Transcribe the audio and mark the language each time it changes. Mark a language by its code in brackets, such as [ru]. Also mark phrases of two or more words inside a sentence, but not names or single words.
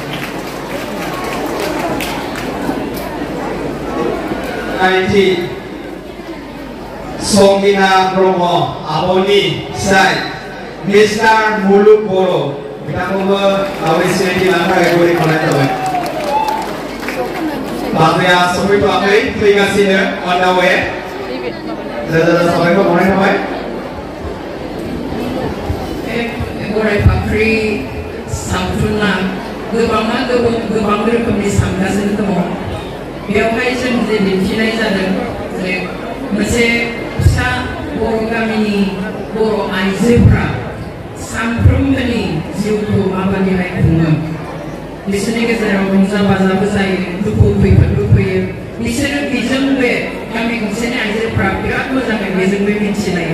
[brx] नाइथि संगिना ब्रह्म आब'नि फिसाय मिस्टार मुलुग बर' बिथांखौबो गावनि सिनायथि लानो थाखाय गराय खावलायनाय जाबाय। बाजैया सफैथ'वाखै फैगासिनो [en] on the way [brx] साबायखर बावनाय थाबाय। गराय फाख्रि सावथुना गोबां रोखोमनि सानगासिनो दङ। बेवहाय जों जे दिन्थिनाय जादों जे मोनसे फिसा बर' गामिनि बर' आइजोफ्रा सानफ्रोमबोनि जिउखौ माबादिहाय खुङो बिसोरनि गेजेराव रंजा बाजाबो जायो दुखु खैफोदबो फैयो बिसोरो बेजों बे गामि गंसेनि आइजोफ्रा बिराद मोजाङै बेजों बे मिथिलायो।